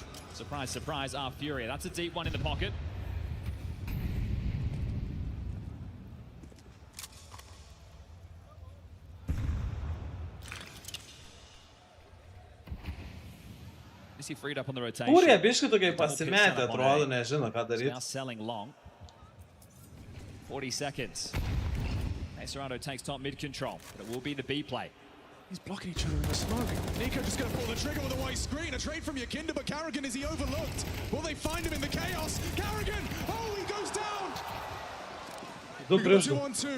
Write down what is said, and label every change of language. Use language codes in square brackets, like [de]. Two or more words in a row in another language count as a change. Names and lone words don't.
[en] Surprise, surprise, Furia. That's a deep one in the pocket. He freed up on the rotation. [lt] Furia biškai tokiai pasimetę, atrodo, nežino ką daryti. [en] Now selling long. 40 seconds. Serato takes top mid control, but it will be the B play. He's blocking each other in the smoke. Nico just going to pull the trigger with a white screen. A trade from Yakinda, but Carrigan, is he overlooked? Will they find him in the chaos? Carrigan! Oh, he goes down! 2-on-2.